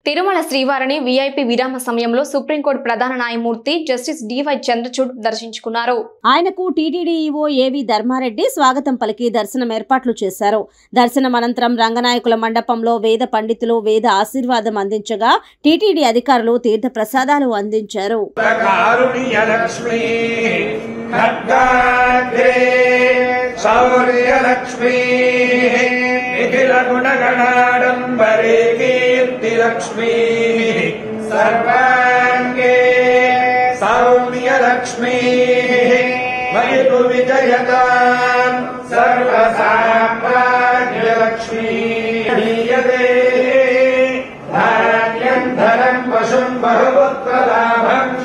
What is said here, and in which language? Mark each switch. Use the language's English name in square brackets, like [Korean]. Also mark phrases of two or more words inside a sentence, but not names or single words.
[Telugu] తిరుమల శ్రీవారిని వీఐపీ విరామ సమయంలో సుప్రీంకోర్టు ప్రధాన న్యాయమూర్తి జస్టిస్ డివై చంద్రచూడ్ దర్శించుకున్నారు. ఆయనకు టీటీడీ ఈవో ఏవి ధర్మారెడ్డి స్వాగతం పలికి దర్శనం ఏర్పాట్లు చేశారు. దర్శనం అనంతరం రంగనాయకుల మండపంలో వేద పండితులు వేద ఆశీర్వాదం అందించగా టీటీడీ అధికారులు తీర్థ ప్రసాదాలు అందించారు. [Sanskrit] लक्ष्मी सर्वांगे सौम्य लक्ष्मी वैभव विजयतां सर्वसाम्राज्य लक्ष्मी धीयते धान्यं धनं पशुं बहुपुत्र लाभ